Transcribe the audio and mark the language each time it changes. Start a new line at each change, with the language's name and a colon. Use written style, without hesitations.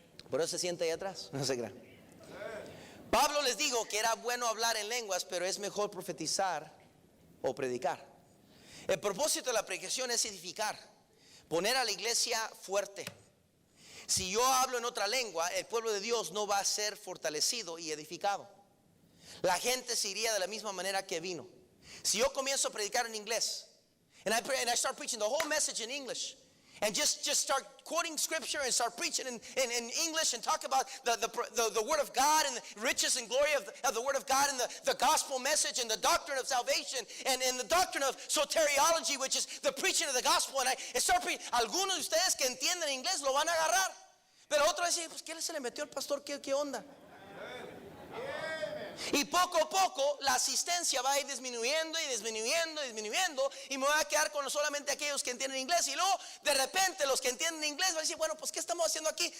Spanish: Por eso se sienta ahí atrás. No se crean. Pablo les dijo que era bueno hablar en lenguas, pero es mejor profetizar o predicar. El propósito de la predicación es edificar, poner a la iglesia fuerte. Si yo hablo en otra lengua, el pueblo de Dios no va a ser fortalecido y edificado. La gente se iría de la misma manera que vino. Si yo comienzo a predicar en inglés,
English: and I start preaching the whole message in English, and just start quoting scripture and start preaching in English and talk about the word of God and the riches and glory of the word of God and the gospel message and the doctrine of salvation and the doctrine of soteriology, which is the preaching of the gospel. And I start preaching.
Spanish: Algunos de ustedes que entienden inglés lo van a agarrar, pero otros dicen, pues ¿qué se le metió al pastor? ¿Qué onda? Y poco a poco la asistencia va a ir disminuyendo y disminuyendo y disminuyendo, y me voy a quedar con solamente aquellos que entienden inglés. Y luego de repente los que entienden inglés van a decir, bueno, pues ¿qué estamos haciendo aquí?